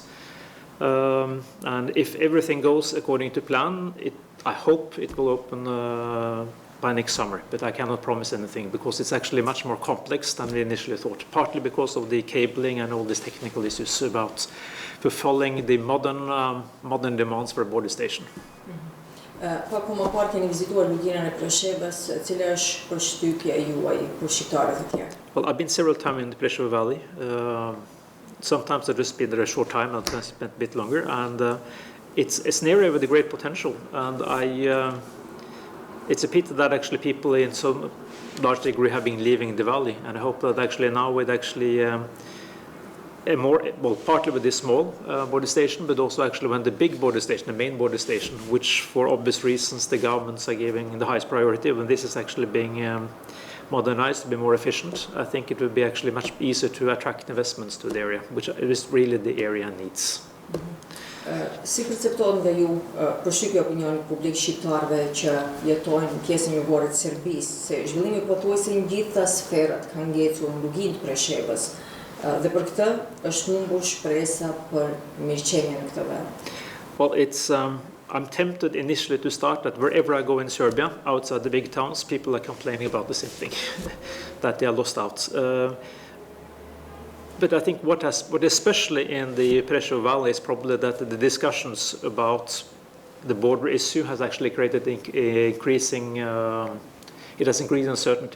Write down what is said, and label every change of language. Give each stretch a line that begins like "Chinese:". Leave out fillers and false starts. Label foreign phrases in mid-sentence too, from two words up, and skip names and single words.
English: And if everything goes according to plan, I hope it will open by next summer, but I cannot promise anything, because it's actually much more complex than we initially thought, partly because of the cabling and all these technical issues about fulfilling the modern demands for a border station.
Albanian: Pak më parë keni vizituar Luginën e Preshevës, cila është përshtypja juaj për shqiptarët e tjerë?
English: Well, I've been several times in the Presheva Valley. Sometimes I've just been there a short time, and sometimes spent a bit longer, and it's an area with a great potential, and it's a pity that actually people in some large degree have been leaving the valley, and I hope that actually now with actually partly with this small border station, but also actually when the big border station, the main border station, which for obvious reasons the governments are giving the highest priority, when this is actually being modernized to be more efficient, I think it would be actually much easier to attract investments to the area, which is really the area needs.
Albanian: Si percepton nga ju përshtypja opinionit publik shqiptarëve që jetojnë në pjesën jugore të Serbisë, se zhvillimi pothuajse në gjitha sferat ka ngecur në lugin të Preshevës dhe për këtë është humbur shpresa për mirëqenje në këtë vend?
English: Well, I'm tempted initially to start that wherever I go in Serbia, outside the big towns, people are complaining about the same thing, that they are lost out. But I think what especially in the Prešov Valley is probably that the discussions about the border issue has actually created increasing uncertainty.